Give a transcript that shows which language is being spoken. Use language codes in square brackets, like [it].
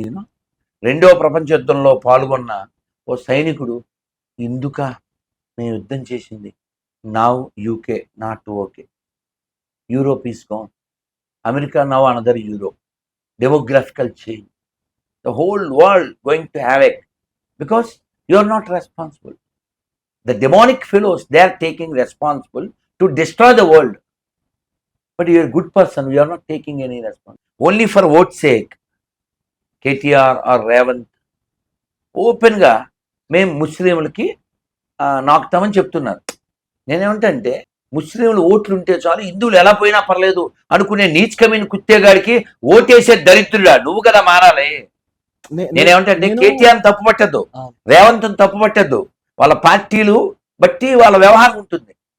[te] You know, 2వ ప్రపంచ యుద్ధంలో పాల్గొన్న ఓ సైనికుడు, ఎందుక నేను యుద్ధం చేసింది? [en] Now UK not okay, Europe is gone, America now another Europe, demographical change, the whole world going to have a, because you are not responsible. The demonic fellows, they are taking responsible to destroy the world, but you are a good person, you are not taking any responsibility. Only for vote's sake, KTR or Revanth open గా [te] మేము ముస్లింలకి నాకుతామని చెప్తున్నారు. నేనేమంటే, ముస్లింలు ఓట్లు ఉంటే చాలు, హిందువులు ఎలా పోయినా పర్లేదు అనుకునే [hi] నీచ్ కమీన్ [te] కుత్తేగాడికి ఓటేసే దరిద్రుడా నువ్వు కదా మారాలి. నేనేమంటే నేను కేటీఆర్ తప్పు పట్టద్దు, ఆ, రేవంత్ తప్పు పట్టద్దు, వాళ్ళ పార్టీలు బట్టి వాళ్ళ వ్యవహారం ఉంటుంది.